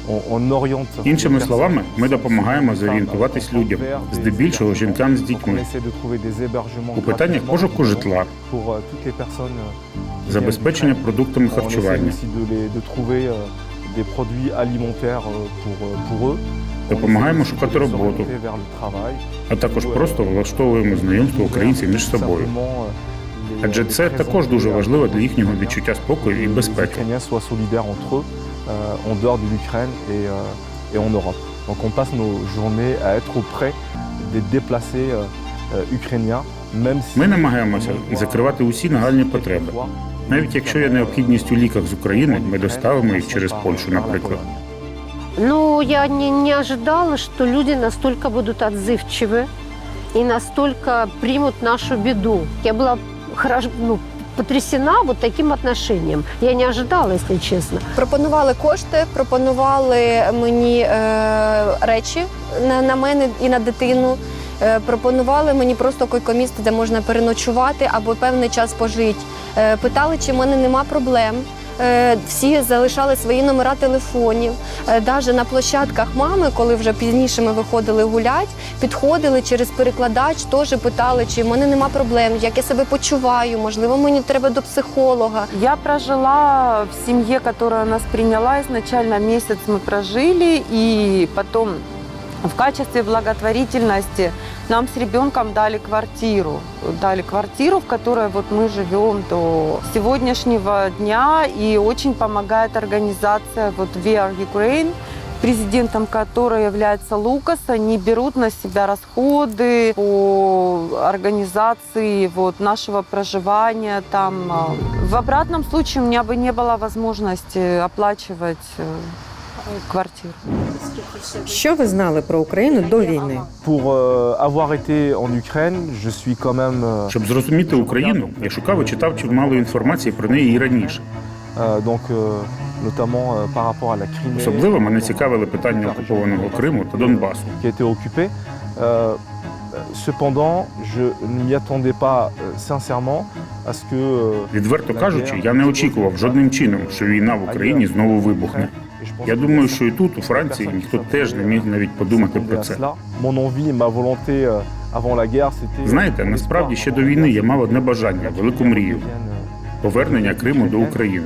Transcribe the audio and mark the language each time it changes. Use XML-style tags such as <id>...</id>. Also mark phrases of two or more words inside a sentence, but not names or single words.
<uk>Іншими словами, ми допомагаємо зорієнтуватись людям, здебільшого жінкам з дітьми, у питаннях пошуку житла, забезпечення продуктами харчування. Допомагаємо шукати роботу, а також просто влаштовуємо знайомство українців між собою. Адже це також дуже важливо для їхнього відчуття спокою і безпеки.</uk> <fr>Donc on passe nos journées à être auprès des déplacés ukrainiens, même si...</fr> <uk>Ми намагаємося закривати усі нагальні потреби. Навіть якщо є необхідність у ліках з України, ми доставимо їх через Польщу, наприклад.</uk> <ru>Ну, я не ожидала, что люди настолько будут отзывчивы и настолько примут нашу беду. Я была потрясена вот таким отношением. Я не ожидала, если честно.</ru> <uk>Пропонували кошти, пропонували мені речі на мене і на дитину. Пропонували мені просто койко-місце, де можна переночувати або певний час пожити. Питали, чи в мене нема проблем. Всі залишали свої номера телефонів. Навіть на площадках мами, коли вже пізніше ми виходили гуляти, підходили через перекладач, теж питали, чи в мене нема проблем, як я себе почуваю, можливо, мені треба до психолога.</uk> <ru>Я прожила в семье, которая нас приняла. Изначально месяц мы прожили, и потом в качестве благотворительности нам с ребенком дали квартиру. Дали квартиру, в которой вот мы живем до сегодняшнего дня. И очень помогает организация вот We Are Ukraine, президентом которой является Лукас. Они берут на себя расходы по организации вот нашего проживания там. В обратном случае у меня бы не было возможности оплачивать квартиру.</ru> <uk>Що ви знали про Україну до війни?</uk> <fr>Pour avoir été en Ukraine, je suis quand même...</fr> <uk>Щоб зрозуміти Україну, я шукав і читав чимало інформації про неї і раніше.</uk> <fr>Donc, notamment par rapport à la Crimée.</fr> <uk>Особливо мене цікавили питання окупованого Криму та Донбасу.</uk> <fr>Qui a été occupé. Cependant, je ne m'y attendais pas sincèrement à ce que...</fr> <uk>Відверто кажучи, я не очікував жодним чином, що війна в Україні знову вибухне. Я думаю, що і тут, у Франції, ніхто теж не міг навіть подумати про це. Знаєте, насправді ще до війни я мав одне бажання, велику мрію – повернення Криму до України.</uk>